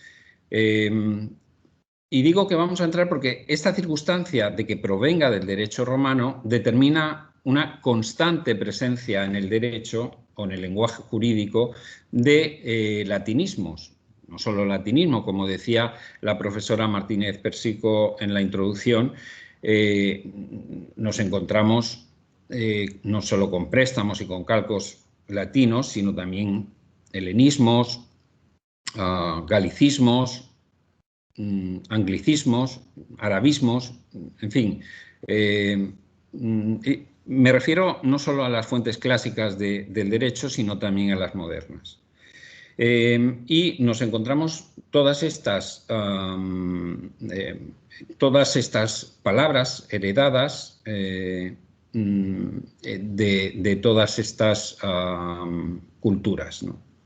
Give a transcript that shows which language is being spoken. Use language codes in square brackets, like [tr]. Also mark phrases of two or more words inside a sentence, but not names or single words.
[es] Y digo que vamos a entrar porque esta circunstancia de que provenga del derecho romano determina una constante presencia en el derecho o en el lenguaje jurídico de latinismos. No solo latinismo, como decía la profesora Martínez Persico en la introducción, nos encontramos no solo con préstamos y con calcos latinos, sino también helenismos, galicismos, anglicismos, arabismos, en fin. Me refiero no solo a las fuentes clásicas del derecho, sino también a las modernas. Y nos encontramos todas estas palabras heredadas de todas estas culturas, ¿no?